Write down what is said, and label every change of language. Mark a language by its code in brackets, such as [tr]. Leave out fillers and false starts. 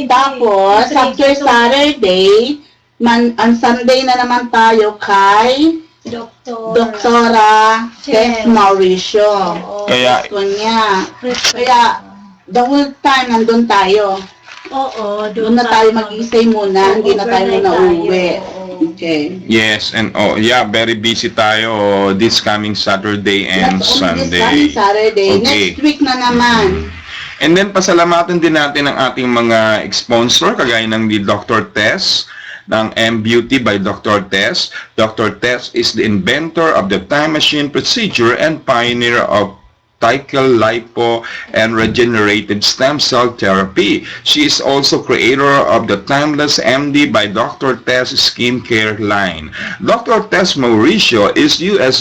[tl] Tapos, [en] after Saturday, on Sunday [tl] na naman tayo kay Doktora Tess Mauricio. Kaya, Gusto niya. Kaya, [en] the whole time [tl] nandun tayo. Oo. Doon na tayo mag-isay muna, hindi na tayo muna uuwi. [en] Okay. yes, and very busy tayo this coming Saturday and Not only this Sunday. coming Saturday. Okay. Next week [tl] na naman. [en] And then, [tl] pasalamatan din natin ang ating mga sponsor, kagaya ng ni Dr. Tess, ng M-Beauty by Dr. Tess. Dr. [en] Tess is the inventor of the time machine procedure and pioneer of Tical lipo and regenerative stem cell therapy. She is also creator of the Timeless MD by Dr. Tess skincare line. Dr. Tess Mauricio is U.S.